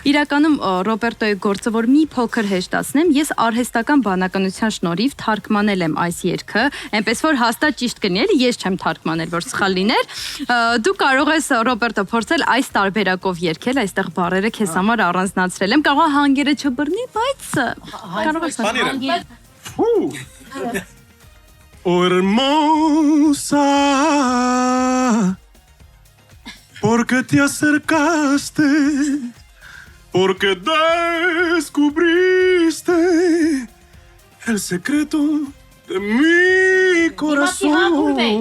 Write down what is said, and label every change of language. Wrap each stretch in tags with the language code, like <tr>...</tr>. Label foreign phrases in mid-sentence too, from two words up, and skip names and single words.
<hy>Իրականում Ռոբերտոյի գործը, որ մի փոքր հեշտացնեմ, ես արհեստական բանականության շնորհիվ թարգմանել եմ այս երգը, այնպես որ հաստատ ճիշտ կլինի, էլի ես չեմ թարգմանել, որ սխալ լիներ։ Դու կարող ես Ռոբերտո փորձել այս տարբերակով երգել, այստեղ բառերը քեզ համար առանձնացրել եմ, կարող է հանգերը չբռնի, բայց կարող ես հանգեր։</hy> <es>Oh hermosa, porque te acercaste, porque descubriste el secreto de mi corazón.</es>